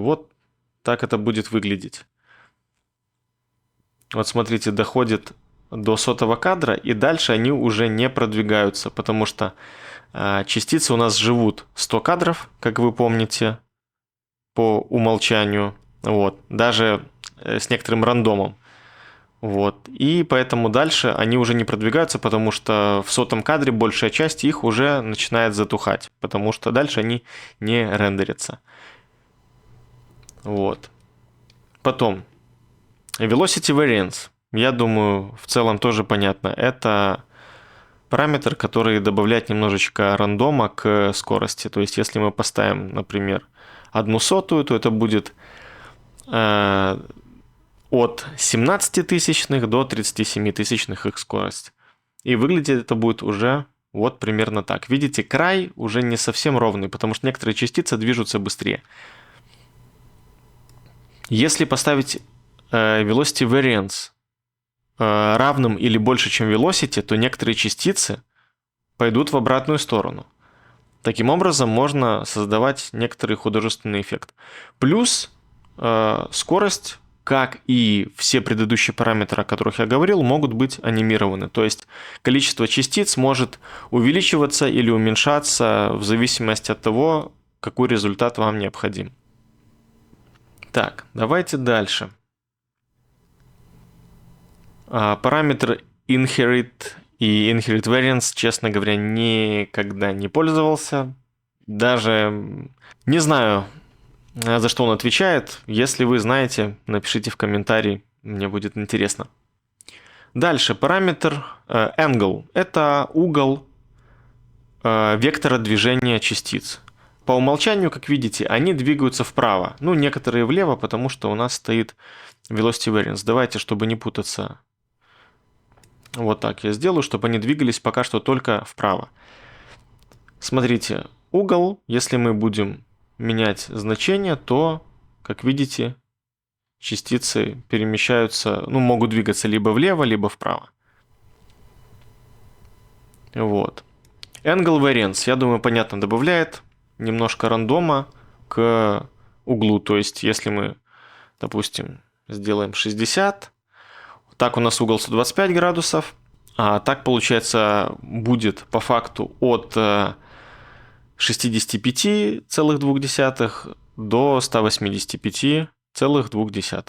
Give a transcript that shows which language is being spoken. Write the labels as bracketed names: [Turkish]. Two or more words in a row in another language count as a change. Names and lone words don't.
[Russian] Вот так это будет выглядеть. Вот смотрите, доходит до 100-го кадра, и дальше они уже не продвигаются, потому что частицы у нас живут 100 кадров, как вы помните, по умолчанию, вот, даже с некоторым рандомом. Вот. И поэтому дальше они уже не продвигаются, потому что в 100-м кадре большая часть их уже начинает затухать, потому что дальше они не рендерятся. Вот. Потом, [English] velocity variance. [Russian] Я думаю, в целом тоже понятно. Это параметр, который добавляет немножечко рандома к скорости. То есть, если мы поставим, например, 1/100, то это будет от 17 тысячных до 37 тысячных их скорость. И выглядит это будет уже вот примерно так. Видите, край уже не совсем ровный, потому что некоторые частицы движутся быстрее. Если поставить [English] velocity variance [Russian] равным или больше, чем velocity, то некоторые частицы пойдут в обратную сторону. Таким образом, можно создавать некоторый художественный эффект. Плюс скорость, как и все предыдущие параметры, о которых я говорил, могут быть анимированы. То есть количество частиц может увеличиваться или уменьшаться в зависимости от того, какой результат вам необходим. Так, давайте дальше. Параметр inherit и [English] inherit variance, [Russian] честно говоря, никогда не пользовался. Даже не знаю, за что он отвечает. Если вы знаете, напишите в комментарии, мне будет интересно. Дальше, параметр angle. Это угол вектора движения частиц. По умолчанию, как видите, они двигаются вправо. Ну, некоторые влево, потому что у нас стоит [English] velocity variance. [Russian] Давайте, чтобы не путаться, вот так я сделаю, чтобы они двигались пока что только вправо. Смотрите, угол, если мы будем менять значение, то, как видите, частицы перемещаются, ну, могут двигаться либо влево, либо вправо. Вот. [English] Angle variance, [Russian] я думаю, понятно, добавляет немножко рандома к углу. То есть, если мы, допустим, сделаем 60, так у нас угол 125 градусов, а так, получается, будет по факту от 65,2 до 185,2.